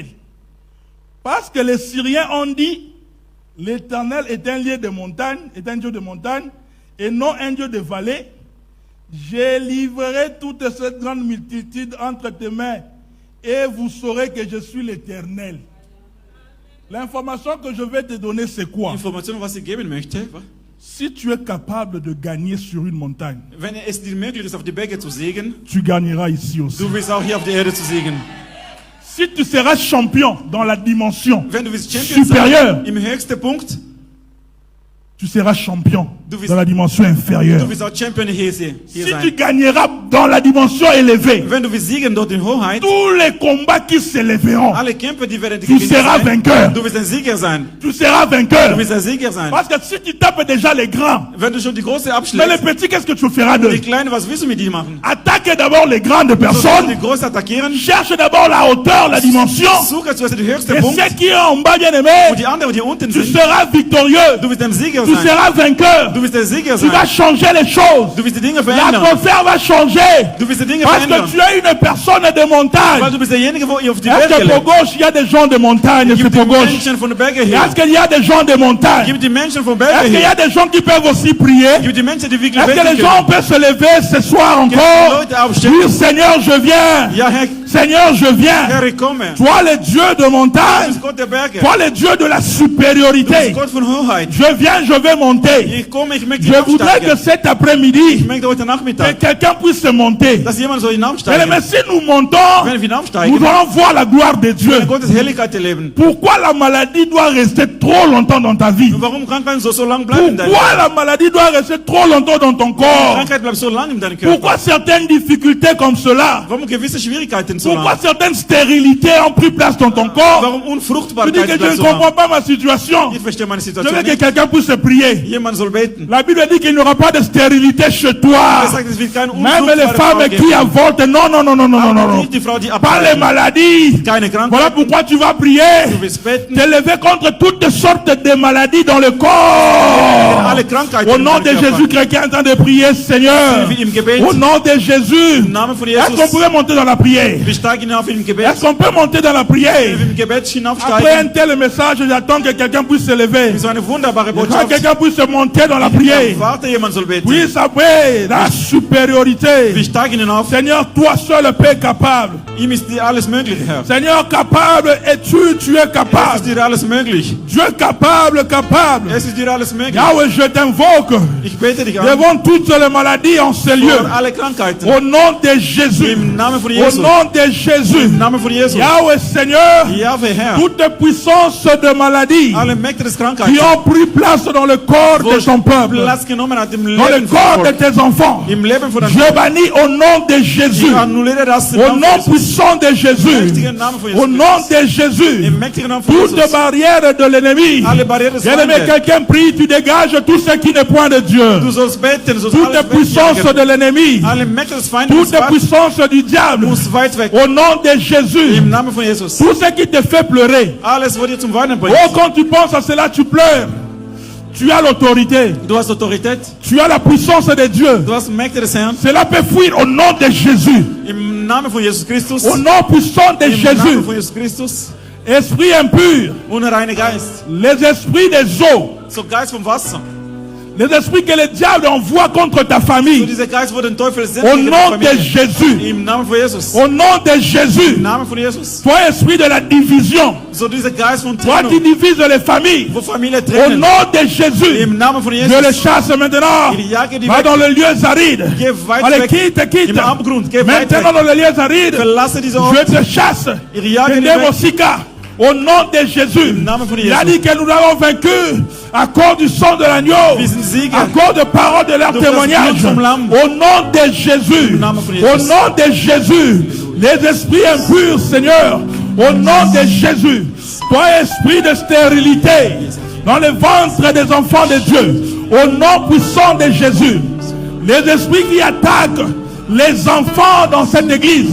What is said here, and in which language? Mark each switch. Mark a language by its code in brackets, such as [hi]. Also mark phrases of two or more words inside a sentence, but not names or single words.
[fr] Parce que les Syriens ont dit, l'Éternel est un lieu de montagne, est un Dieu de montagne, et non un Dieu de vallée. J'ai livré toute cette grande multitude entre tes mains, et vous saurez que je suis l'Éternel. L'information que je vais te donner, c'est quoi? Information, [de] was ich geben möchte, [fr] Si tu es capable de gagner sur une montagne, [de] wenn es dir möglich ist, auf die Berge zu siegen, [fr] tu gagneras ici aussi. [de] du wirst auch hier auf der Erde zu siegen. [fr] Si tu seras champion dans la dimension [de] Wenn du willst Champion [fr] supérieure, [de] sein, im höchsten Punkt, [fr] tu seras champion [de] Du wirst- [fr] dans la dimension [de] du [fr] inférieure. [de] wirst auch Champion hier [fr] Si [de] sein. [fr] tu gagneras dans la dimension élevée, [de] Wenn du willst siegen dort in Hoheit, [fr] tous les combats qui s'élèveront, [de] alle Kämpfe, die werden [fr] tu seras vainqueur. [de] Du wirst ein Sieger sein. [fr] Tu seras [de] Du [fr] vainqueur. [de] wirst ein Sieger sein. [fr] Parce que si tu tapes déjà les grands, [de] Wenn du schon die Große [fr] mais les [de] abschlägst, [fr] petits, qu'est-ce que tu feras [de] die [fr] d'eux? [de] Kleine, was willst du mit ihnen machen? [fr] Attaque d'abord les grandes [de] Die [fr] personnes, [de] Große attackieren, [fr] cherche d'abord la hauteur, la dimension, [de] suche zuerst den höchsten [fr] et [de] Punkt, [fr] ceux qui sont en bas, bien [de] und [fr] aimés, [de] die anderen, die unten [fr] tu [de] sind, [fr] seras victorieux, [de] du wirst ein Sieger [fr] tu [de] sein. [fr] seras vainqueur, [de] Du wirst ein Sieger [fr] tu vas [de] sein. [fr] changer les choses. [de] Du wirst die Dinge verändern. [fr] L'atmosphère va changer. [de] Du wirst die Dinge [fr] Parce que [de] verändern. [fr] tu es une personne de [de] Weil [fr] montagne. [de] du bist derjenige, wo ihr auf die [fr] Est-ce [de] Berge [fr] que pour [de] lebt. [fr] gauche, il y a des gens de montagne? C'est [de] Gibt die [fr] pour gauche. [de] Menschen von der Berge [fr] Est-ce [de] her. [fr] qu'il y a des gens de montagne? [de] Gibt die Menschen von Berge [fr] Est-ce qu'il y [de] her. [fr] a des gens qui peuvent aussi prier? [de] Gibt die Menschen, die wirklich [fr] Est-ce que les [de] beten [fr] gens [de] können. [fr] peuvent se lever ce soir [de] Gibt die [fr] encore? [de] Leute aufstehen. [fr] Dire Seigneur, je viens. [de] Ja, Herr, [fr] Seigneur, je viens. [de] Herr, ich komme. [fr] Toi, le Dieu de [de] Du [fr] montagne. [de] bist Gott der Berge. [fr] Toi, le Dieu de la [de] Du bist [fr] supériorité. [de] Gott von Hoheit. [fr] Je viens, je vais monter. [de] Ich komme, ich möchte [fr] Je voudrais que [de] hinaufsteigen. [fr] cet [de] Ich [fr] après-midi, [de] möchte heute [fr] que [de] Nachmittag, [fr] quelqu'un puisse se monter. [de] dass jemand so [fr] Mais [de] hinaufsteigen. [fr] si nous montons, [de] Wenn wir [fr] nous [de] hinaufsteigen, [fr] allons voir la gloire de Dieu. [de] werden Gottes Herrlichkeit erleben. [fr] Pourquoi la maladie doit rester trop longtemps dans ta vie? [de] Und warum Krankheit so lange bleibt in deinem [fr] Pourquoi [de] Leben? [fr] la maladie doit rester trop longtemps dans ton corps? [de] Krankheit bleibt so lange in deinem Körper. [fr] Pourquoi certaines difficultés comme cela? [de] Warum gewisse Schwierigkeiten so [fr] Pourquoi [de] lange? [fr] certaines stérilités ont pris place dans ton corps? [de] Warum [fr] Tu dis [de] Unfruchtbarkeit [fr] que je [de] bleibt [fr] ne [de] so [fr] comprends [de] lange? [fr] pas ma situation. [de] Ich verstehe meine [fr] Je veux [de] Situation [fr] que [de] nicht. [fr] quelqu'un puisse prier. [de] Jemand soll beten. [fr] La Bible dit qu'il n'y aura pas de stérilité chez [de] Er [fr] toi. [de] sagt, es wird keine [fr] Même les [de] unfruchtbare [fr] femmes [de] Frau [fr] qui [de] geben. [fr] avortent. Non, non, non, non, non, non, non, [de] Aber [fr] non. [de] nicht die Frau, die [fr] Pas les [de] abtreibt. [fr] maladies. [de] Keine Krankheit. [fr] Voilà pourquoi tu vas prier. [de] Du wirst beten. [fr] T'élever contre toutes sortes de maladies dans le corps. [de] Alle Krankheiten [fr] Au [de] in [fr] nom de [de] deinem Körper. [fr] Jésus, quelqu'un est en train de prier, Seigneur. [de] Wie im Gebet. [fr] Au nom de Jésus. [de] Im Namen von [fr] Est-ce qu'on [de] Jesus. [fr] pourrait monter dans la prière? [de] Wir steigen hinauf im Gebet. [fr] Est-ce qu'on peut monter dans la prière? [de] Im Gebet [fr] Après [de] hinaufsteigen. [fr] un tel message, j'attends que quelqu'un puisse se lever. [de] So eine wunderbare [fr] Que [de] Botschaft. [fr] quelqu'un puisse se monter dans la prière. [de] Warte, jemand soll beten. [fr] Puisse après la [de] Wir [fr] supériorité. [de] steigen hinauf. [fr] Seigneur, toi seul Père capable. [de] Ihm ist dir alles möglich, Herr. [fr] Seigneur, capable es-tu, tu es [de] Es ist [fr] capable. [de] dir alles möglich. [fr] Dieu capable, capable. [de] Es ist dir alles möglich. [fr] Yahweh, je t'invoque [de] Ich bete dich an. [fr] devant toutes les maladies en ces lieux. [de] Vor alle Krankheiten. [fr] Au nom de Jésus. [de] Im Namen von [fr] Au [de] Jesus. [fr] nom de Jésus. [de] Im Namen von Jesus. [fr] Yahweh, Seigneur, [de] Jahwe, Herr. [fr] toute puissance de maladie [de] Alle Mächte des [fr] qui [de] Krankheiten. [fr] ont pris place dans le corps [de] Wo [fr] de ton peuple, [de] Platz genommen hat im [fr] dans le [de] Leben von [fr] corps de [de] Gott. [fr] tes enfants, [de] Im Leben von deinem [fr] je bannis au nom de Jésus, [de] Ich annulliere das im [fr] au [de] Namen [fr] nom [de] von Jesus. [fr] puissant de [de] Im [fr] Jésus, [de] mächtigen Namen von [fr] au [de] Jesus. [fr] nom de Jésus, [de] Im mächtigen Namen von [fr] toute [de] Jesus. [fr] barrière de l'ennemi. [de] Alle Barrieren des [fr] Bien-aimé, [de] Feindes. [fr] quelqu'un prie, tu dégages tout ce qui n'est point de Dieu. [de] Du sollst beten, du sollst [fr] Toute [de] alles [fr] puissance [de] wegjagen. [fr] de l'ennemi, [de] Alle Mächte des Feindes [fr] toute [de] muss [fr] puissance du diable, [de] weit weg. [fr] au nom de Jésus, [de] Im Namen von Jesus. [fr] tout ce qui te fait pleurer. [de] Alles, wo dir zum Weinen bringt. [fr] Oh, quand tu penses à cela, tu pleures. Tu as l'autorité, [de] Du hast Autorität. [fr] tu as la puissance de Dieu. [de] Du hast Mächte des Herrn. [fr] Cela peut fuir au nom de Jésus, [de] Im Namen von Jesus Christus. [fr] au nom puissant de [de] Im [fr] Jésus. [de] Namen von Jesus Christus. [fr] Esprit impur, [de] Unreine Geist. [fr] les esprits des eaux, [de] So Geist vom Wasser. [fr] Les esprits que le diable envoie contre ta [de] So [fr] famille. [de] diese Geist, wo den Teufel sendet [fr] Au [de] gegen [fr] nom [de] die [fr] de [de] Familie. [fr] Jésus. [de] Im Namen von Jesus. [fr] Au nom de Jésus. [de] Im Namen von Jesus. [fr] Toi, esprit de la division. [de] So dieser Geist von [fr] Toi qui [de] Trennung, [fr] divises les familles. [de] wo Familie [fr] Au [de] trennen. [fr] nom de Jésus. [de] Im Namen von [fr] Je le [de] Jesus. [fr] chasse maintenant. [de] Ich jage die [fr] Va [de] weg. [fr] dans le lieu aride. [de] Geh weit [fr] Allez, [de] weg. [fr] quitte, quitte. [de] Im Abgrund. Geh weit [fr] Maintenant [de] weg. [fr] dans le lieu aride. [de] Verlasse diese Ort. [fr] Je te chasse. [de] Ich jage [fr] Je [de] die [fr] t'aime [de] weg. [fr] aussi car. Au nom de Jésus. [de] Im Namen von [fr] Il a [de] Jesus. [fr] dit que nous avons vaincu à cause du sang de l'agneau. [de] Wir sind Sieger. [fr] À cause de paroles de leur [de] Durch das [fr] témoignage. [de] Blut vom Lamm. [fr] Au nom de Jésus. [de] Im Namen von [fr] Au [de] Jesus. [fr] nom de Jésus. Les esprits impurs, Seigneur. Au nom de Jésus. Toi, esprit de stérilité. Dans le ventre des enfants de Dieu. Au nom puissant de Jésus. Les esprits qui attaquent les enfants dans cette église.